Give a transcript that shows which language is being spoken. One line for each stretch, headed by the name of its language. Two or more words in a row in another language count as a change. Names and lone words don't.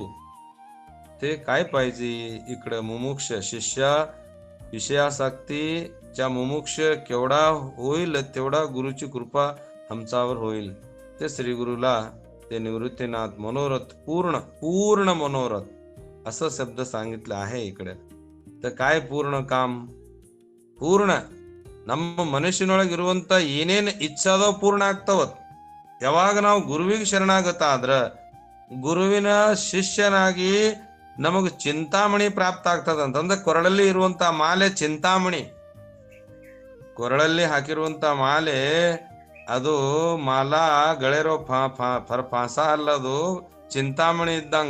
Marathi: ते काय पाहिजे इकडे मुमुक्ष शिष्य विषयासक्तीच्या मुमुक्ष केवढा होईल तेवढा गुरुची कृपा आमच्यावर होईल. ते श्री गुरुला ते निवृत्तीनाथ मनोरथ पूर्ण मनोरथ असं शब्द सांगितलं आहे इकडे. तर काय पूर्ण काम पूर्ण
Kannada: ನಮ್ಮ ಮನುಷ್ಯನೊಳಗಿರುವಂತ ಏನೇನು ಇಚ್ಛಾದೋ ಪೂರ್ಣ ಆಗ್ತಾವತ್ ಯಾವಾಗ ನಾವು ಗುರುವಿಗೆ ಶರಣಾಗತ ಆದ್ರ ಗುರುವಿನ ಶಿಷ್ಯನಾಗಿ ನಮಗ್ ಚಿಂತಾಮಣಿ ಪ್ರಾಪ್ತ ಆಗ್ತದ ಅಂತಂದ್ರೆ ಕೊರಳಲ್ಲಿ ಇರುವಂತ ಮಾಲೆ ಚಿಂತಾಮಣಿ. ಕೊರಳಲ್ಲಿ ಹಾಕಿರುವಂತ ಮಾಲೆ ಅದು ಮಾಲಾ ಗಳಿರೋ ಫಾಸ ಅಲ್ಲದು ಚಿಂತಾಮಣಿ ಇದ್ದಂಗ.